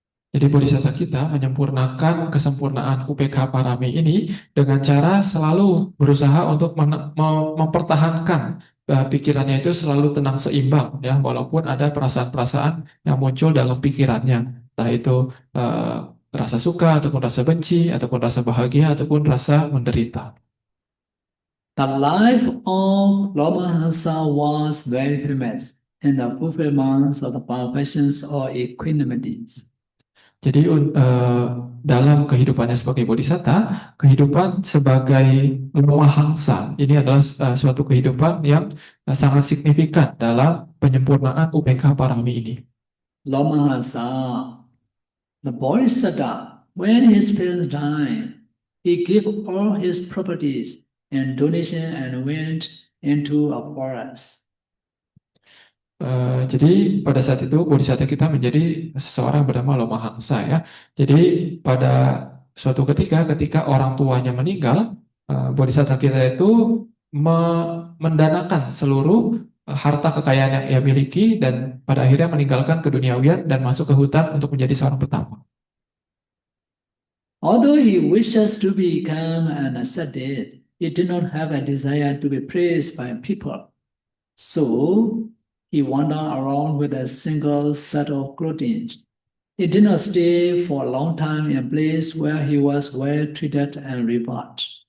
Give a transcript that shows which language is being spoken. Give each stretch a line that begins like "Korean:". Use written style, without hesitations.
Indonesian: Jadi bodhisatta kita menyempurnakan kesempurnaan UPK parami ini dengan cara selalu berusaha untuk mempertahankan pikirannya itu selalu tenang seimbang ya, walaupun ada perasaan-perasaan yang muncul dalam pikirannya, entah itu rasa suka ataupun rasa benci ataupun rasa bahagia ataupun rasa menderita.
English: The life of Lamahansa was very famous in the fulfillment of the perfections of equanimity.
Indonesian: Jadi dalam kehidupannya sebagai bodhisatta, kehidupan sebagai Lamahangsa ini adalah suatu kehidupan yang sangat signifikan dalam penyempurnaan UPK parami ini.
English: Lamahansa, the Bodhisattva, when his parents died, he gave all his properties in donation and went into a forest.
Indonesian: Jadi pada saat itu bodhisatta kita menjadi seseorang bernama Lomahangsa ya. Jadi pada suatu ketika orang tuanya meninggal, bodhisatta kita itu mendanakan seluruh harta kekayaan yang ia miliki dan pada akhirnya meninggalkan keduniawian dan masuk ke hutan untuk menjadi seorang petapa.
English: Although he wishes to become an ascetic, he did not have a desire to be praised by people. So he wandered around with a single set of clothing. He did not stay for a long time in a place where he was well treated and rewarded.